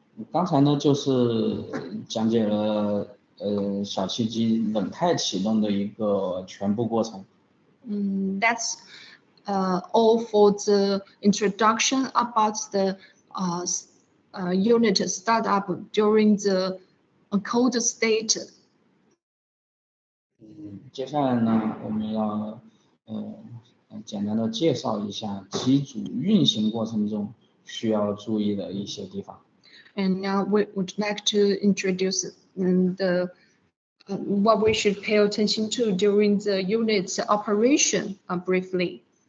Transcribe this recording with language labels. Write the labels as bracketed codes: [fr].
[zh] 刚才呢就是讲解了小气机冷态启动的一个全部过程。 [en] That's all for the introduction about the unit startup during the cold state. [zh] 接下来呢，我们要简单的介绍一下机组运行过程中需要注意的一些地方。 [en] And now we would like to introduce what we should pay attention to during the unit's operation briefly.